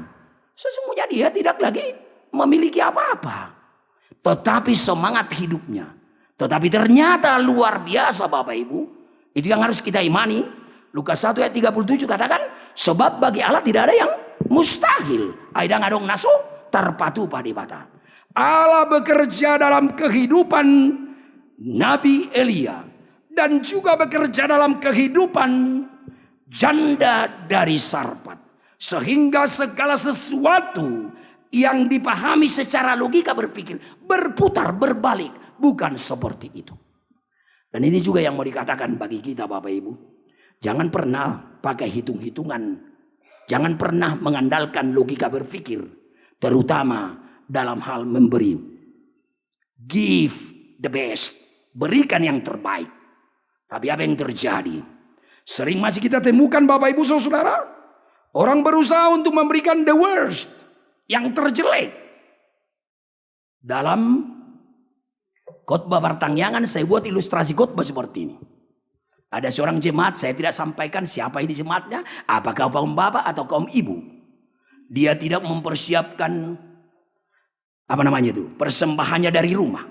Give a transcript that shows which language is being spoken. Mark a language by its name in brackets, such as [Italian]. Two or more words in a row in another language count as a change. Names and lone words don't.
[Indonesian] Sesungguhnya dia tidak lagi memiliki apa-apa. Tetapi semangat hidupnya. Tetapi ternyata luar biasa, Bapak Ibu. Itu yang harus kita imani. Lukas 1 ayat 37 katakan, sebab bagi Allah tidak ada yang mustahil. [Batak Toba] Aidang adong naso tarpatu padibata. [Indonesian] Allah bekerja dalam kehidupan Nabi Elia. Dan juga bekerja dalam kehidupan janda dari Sarfat. Sehingga segala sesuatu yang dipahami secara logika berpikir, berputar, berbalik. Bukan seperti itu. Dan ini juga yang mau dikatakan bagi kita, Bapak Ibu. Jangan pernah pakai hitung-hitungan. Jangan pernah mengandalkan logika berpikir. Terutama dalam hal memberi. [English] Give the best. [Indonesian] Berikan yang terbaik. Tapi apa yang terjadi? Sering masih kita temukan, Bapak Ibu Saudara. Orang berusaha untuk memberikan [English] the worst, [Indonesian] yang terjelek. Dalam khotbah pertangyangan saya buat ilustrasi khotbah seperti ini. Ada seorang jemaat, saya tidak sampaikan siapa ini jemaatnya, apakah kaum bapak atau kaum ibu. Dia tidak mempersiapkan persembahannya dari rumah.